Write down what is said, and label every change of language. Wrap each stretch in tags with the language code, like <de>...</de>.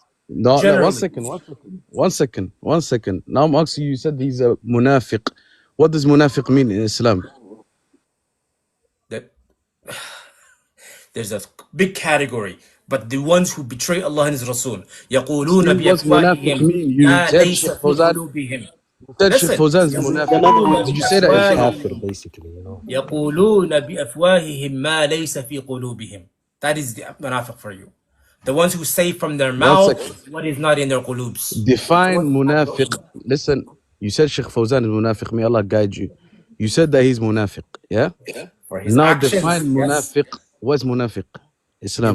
<en>No, 1 second. Now I'm asking you, you said he's a Munaafiq. What does Munaafiq mean in Islam? There's a big category, but the ones who betray Allah and His Rasul</en> <ar>يقولون بأفواههم ما ليس في قلوبهم.</ar> <en>Did you say that? Basically, you know.</en> <ar>يقولون بأفواههم ما ليس في قلوبهم.</ar> <en>That is the Munaafiq for you. The ones who say from their mouth what is not in their qulubs. Define Munaafiq. Listen, you said Sheikh Fawzan is Munaafiq. May Allah guide you. You said that he's Munaafiq, yeah? For his now actions, define Munaafiq. What's Munafiq? Islam.</en>